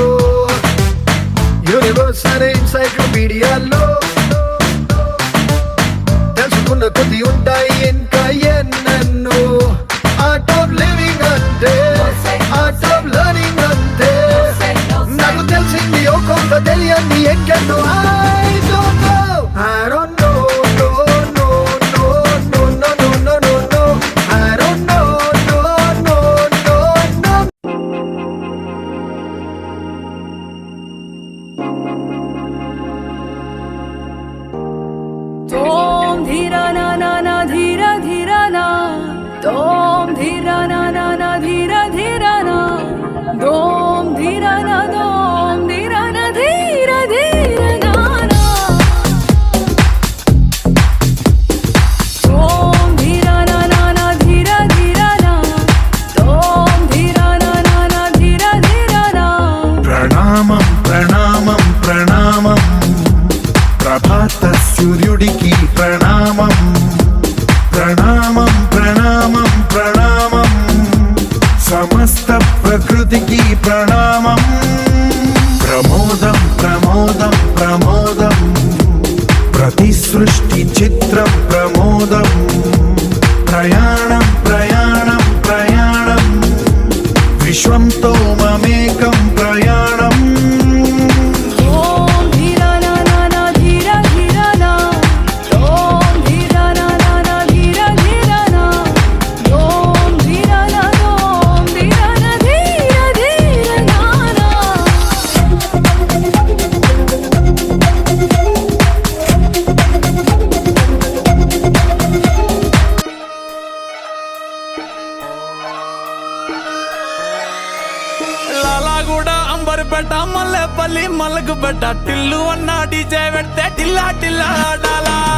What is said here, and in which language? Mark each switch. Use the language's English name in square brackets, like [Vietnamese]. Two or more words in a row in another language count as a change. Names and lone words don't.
[Telugu] Universal Encyclopedia లో తెలుసుకున్న కొద్ది ఉంటాయి ఇంకా ఎన్నెన్నో. [English] art of living [Telugu] అంటే [English] art of learning [Telugu] అంటే నాకు తెలిసింది ఓ కొంత తెలియంది ఎన్నెన్నో. [English] I don't know, I don't know, no, no, no, no, no, no, no, no, no. I don't know, no, no, no, no. Tom dhira na na na dhira dhira na. Tom dhira na na na dhira dhira na. Dom dhira na dom dhira na dhira dhira na na. Tom dhira na na na dhira dhira na. Tom dhira na na na dhira dhira na. [Telugu] ప్రణామం ప్రణామం ప్రణామం ప్రభాత సూర్యుడికి ప్రణామం ప్రణామం ప్రణామం ప్రణామం సమస్త ప్రకృతికి ప్రణామం ప్రమోదం ప్రమోదం ప్రమోదం ప్రతి సృష్టి చిత్రం ప్రమోదం ప్రయాణం ప్రయాణం ప్రయాణం విశ్వంతో మమేకం ప్రయాణం Om dhira na na na dhira dhira na. Om dhira na na na dhira dhira na. Om dhira na dom dhira na dhira dhira na na. లాలాగూడ అంబర్పేట మల్లెపల్లి మలకపేట టిల్లు అన్న డీజే పెడితే టిల్లా టిల్లా ఆడాలా